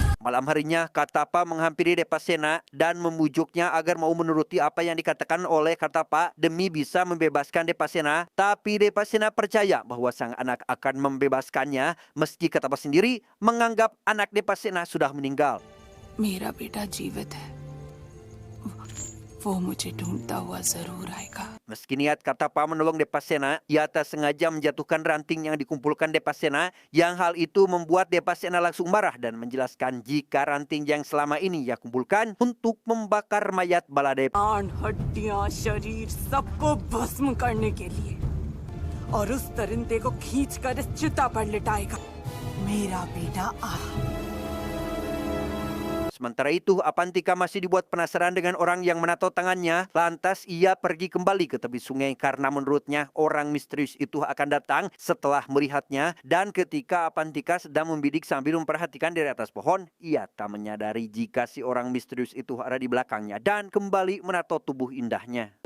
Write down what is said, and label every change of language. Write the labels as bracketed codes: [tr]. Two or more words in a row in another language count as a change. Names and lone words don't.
[id] Malam harinya, Katapa menghampiri Depasena dan memujuknya agar mau menuruti apa yang dikatakan oleh Katapa demi bisa membebaskan Depasena. Tapi Depasena percaya bahwa sang anak akan membebaskannya meski Katapa sendiri menganggap anak Depasena sudah meninggal. [hi] मेरा बेटा जीवित है वो मुझे ढूंढता हुआ जरूर आएगा. [id] Meski niat Katapa menolong Depasena, ia tak sengaja menjatuhkan ranting yang dikumpulkan Depasena, yang hal itu membuat Depasena langsung marah dan menjelaskan jika ranting yang selama ini ia kumpulkan untuk membakar mayat Baladev. [hi] प्राण हड्डियां शरीर सबको भस्म करने के लिए और उस दरिंदे को खींचकर इस चिता पर लिटाएगा. मेरा बेटा आ. [id] Sementara itu, Apantika masih dibuat penasaran dengan orang yang menato tangannya. Lantas ia pergi kembali ke tepi sungai karena menurutnya orang misterius itu akan datang setelah melihatnya. Dan ketika Apantika sedang membidik sambil memperhatikan dari atas pohon, ia tak menyadari jika si orang misterius itu ada di belakangnya dan kembali menato tubuh indahnya.